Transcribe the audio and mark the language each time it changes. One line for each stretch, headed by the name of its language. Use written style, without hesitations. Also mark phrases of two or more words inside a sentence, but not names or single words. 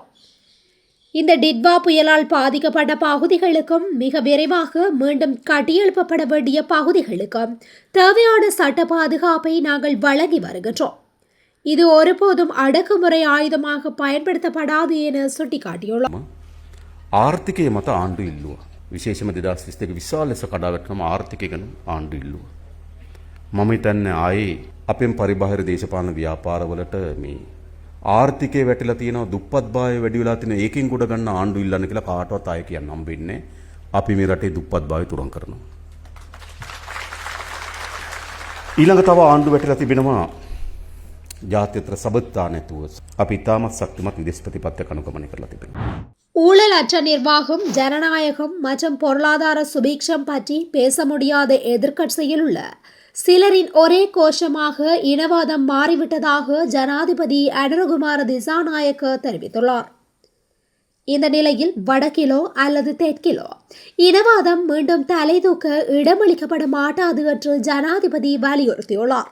Tamil: இந்த டிட்வா புயலால் பாதிக்கப்பட்ட பகுதிகளுக்கும் மிக விரைவாக மீண்டும் கட்டியெழுப்பப்பட வேண்டிய பகுதிகளுக்கும் தேவையான சட்ட பாதுகாப்பை நாங்கள் வழங்கி வருகின்றோம். இது ஒருபோதும் அடக்குமுறை ஆயுதமாக பயன்படுத்தப்படாது என சுட்டிக்காட்டியுள்ளார்.
Sinhala: ආර්ථිකය මත ආණ්ඩු ඉල්ලුවා. විශේෂම 2022 විශාල ලෙස කඩාවැටෙනම ආර්ථිකය ගැන ආණ්ඩු ඉල්ලුවා. මම හිතන්නේ ආයේ අපෙන් පරිබාහිර දේශපාලන ව්‍යාපාරවලට මේ ආර්ථිකය වැටිලා තියෙනවා, දුප්පත්භාවය වැඩි වෙලා තියෙනවා, ඒකෙන් ගොඩ ගන්න ආණ්ඩු ඉල්ලන්න කියලා කාටවත් ආයෙ කියන්න හම්බෙන්නේ නැහැ. අපි මේ රටේ දුප්පත්භාවය තුරන් කරනවා. ඊළඟ තව ආණ්ඩු වැටිලා තිබෙනවා ජාත්‍යන්තර සබඳතා නැතුව. අපි ඉතාමත් ශක්තිමත් විදේශ ප්‍රතිපත්තියක් අනුගමනය කරලා තිබෙනවා.
Tamil: ஊழலற்ற நிர்வாகம், ஜனநாயகம் மற்றும் பொருளாதார சுபீட்சம் பற்றி பேச முடியாத எதிர்க்கட்சியில் உள்ள சிலரின் ஒரே கோஷமாக இனவாதம் மாறிவிட்டதாக ஜனாதிபதி அனுரகுமார திசாநாயக்க தெரிவித்துள்ளார். இந்த நிலையில் வடக்கிலோ அல்லது தெற்கிலோ இனவாதம் மீண்டும் தலைதூக்க இடமளிக்கப்பட மாட்டாது என்று ஜனாதிபதி வலியுறுத்தியுள்ளார்.